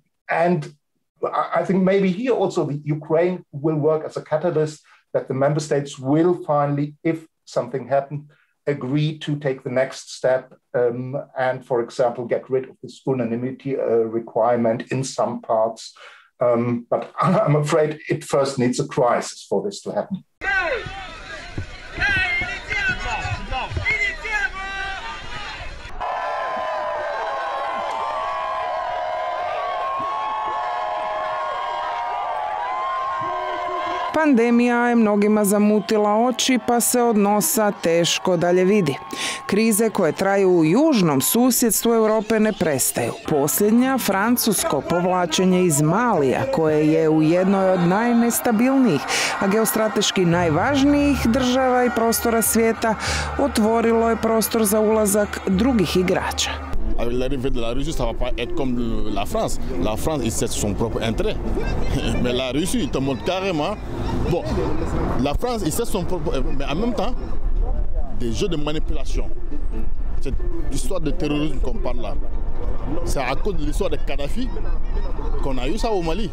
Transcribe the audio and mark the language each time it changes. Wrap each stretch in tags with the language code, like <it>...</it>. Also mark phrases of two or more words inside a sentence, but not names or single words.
<en>And I think maybe here also the Ukraine will work as a catalyst that the member states will finally, if something happens, agree to take the next step and, for example, get rid of this unanimity requirement in some parts. But I'm afraid it first needs a crisis for this to happen.</en> <hr>Pandemija je mnogima zamutila oči, pa se od nosa teško dalje vidi. Krize koje traju u južnom susjedstvu Europe ne prestaju. Posljednja, francusko povlačenje iz Malija, koje je u jednoj od najnestabilnijih, a geostrateški najvažnijih država i prostora svijeta, otvorilo je prostor za ulazak drugih igrača.</hr> <fr>Avec l'arrivée de la Russie, ça ne va pas être comme la France. La France, il sait son propre intérêt. Mais la Russie, il te montre carrément... Bon, la France, il sait son propre... Mais en même temps, des jeux de manipulation. Cette histoire de terrorisme qu'on parle là, c'est à cause de l'histoire de Kadhafi qu'on a eu ça au Mali.</fr>